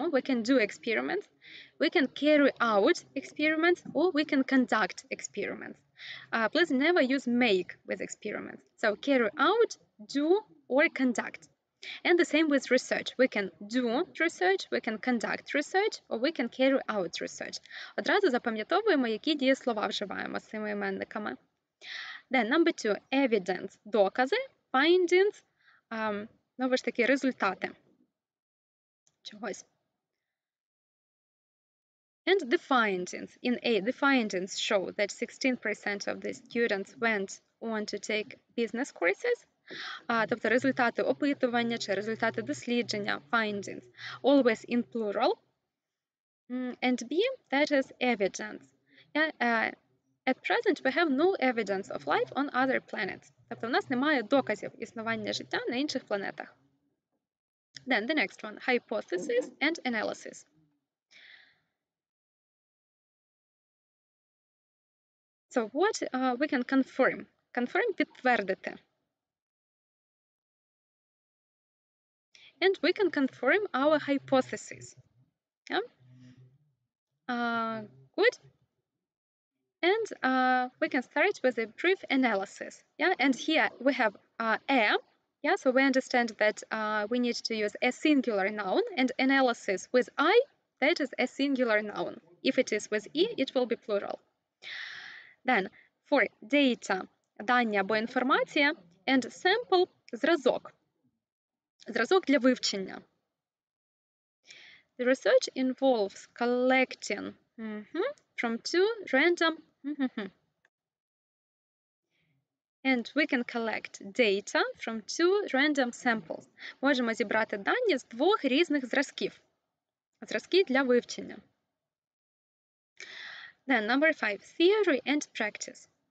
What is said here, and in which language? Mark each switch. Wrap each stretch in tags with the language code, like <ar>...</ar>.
<en>We can do experiments. We can carry out experiments, or we can conduct experiments. Please never use make with experiments. So carry out, do, or conduct. And the same with research. We can do research, we can conduct research, or we can carry out research.</en> <uk>Одразу запам'ятовуємо, які дієслова вживаємо з цими іменниками.</uk> <en>Then number 2,</en> <uk>evidence, докази, findings, знову ж таки, результати чогось.</uk> <en>And the findings. In A, the findings show that 16% of the students went on to take business courses.</en> <uk>Тобто результати опитування чи результати дослідження, findings,</uk> <en>always in plural. And B, that is evidence. At present, we have no evidence of life on other planets.</en> <uk>Тобто в нас немає доказів існування життя на інших планетах.</uk> <en>Then the next one, hypothesis and analysis. So what we can confirm?</en> <uk>Confirm, підтвердити.</uk> <en>And we can confirm our hypothesis. Yeah? Good. And we can start with a brief analysis. Yeah, and here we have a. Yeah, so we understand that we need to use a singular noun, and analysis with I, that is a singular noun. If it is with E, it will be plural. Then for data,</en> <uk>дані або інформація,</uk> <en>and sample,</en> <uk>зразок. Зразок для вивчення.</uk> <en>The research involves collecting from two random and we can collect data from two random samples.</en> <uk>Можемо зібрати дані з двох різних зразків. Зразки для вивчення.</uk> <en>Then number 5, theory and practice.</en>